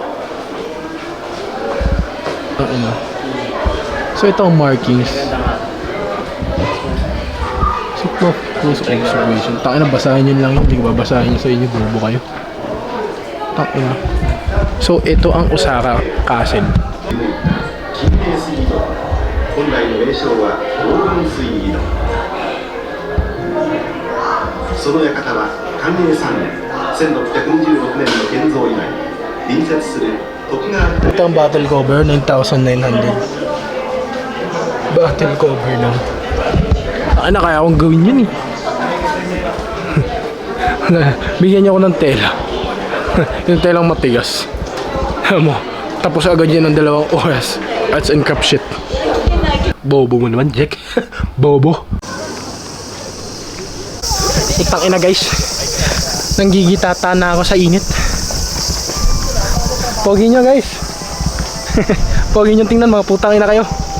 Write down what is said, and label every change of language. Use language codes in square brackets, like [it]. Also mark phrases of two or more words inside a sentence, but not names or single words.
[tl] So ito ang markings. So [en] close observation. [tl] Tangina, basahin yun lang yun. Hindi ko babasahin yun sa inyo, bobo kayo. Tangina. So ito ang Osaka Castle. [ja] 本来の名称は黄金水井戸その館は寛永3年1626年の建造以来隣接する徳川 [tl] Ito ang [en] battle cover, [tl] 9,900. [en] Battle cover [tl] lang. Ano kaya akong gawin yun eh. Bigyan niyo ako ng tela. Yung telang matigas. Mo, tapos agad yan ng 2 oras. [en] Arts and crap shit. [tl] Bobo mo naman, Jack. Bobo. Putang ina guys. Nanggigitata na ako sa init. Pogi nyo guys. Pogi nyo tingnan, mga putang ina kayo.